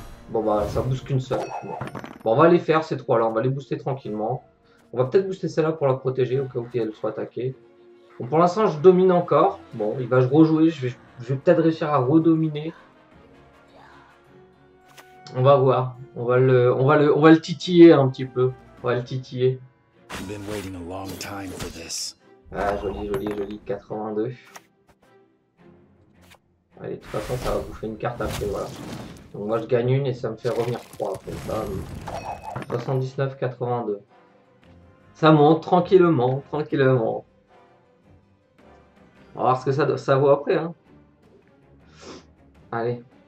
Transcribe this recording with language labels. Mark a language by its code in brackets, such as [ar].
[fr] Bon bah ça booste qu'une seule. Bon, on va les faire ces 3 là, on va les booster tranquillement. On va peut-être booster celle-là pour la protéger au cas où elle soit attaquée. Bon, pour l'instant je domine encore. Bon, il va rejouer, je vais peut-être réussir à redominer. On va voir. On va le titiller un petit peu. On va le titiller. [en] Been waiting a long time for this. [fr] Ah, joli, joli, joli. 82. Allez, de toute façon, ça va bouffer une carte après, voilà. Donc moi, je gagne une et ça me fait revenir 3 après. Ça, 79, 82. Ça monte tranquillement, tranquillement. On va voir ce que ça vaut après, hein. Allez.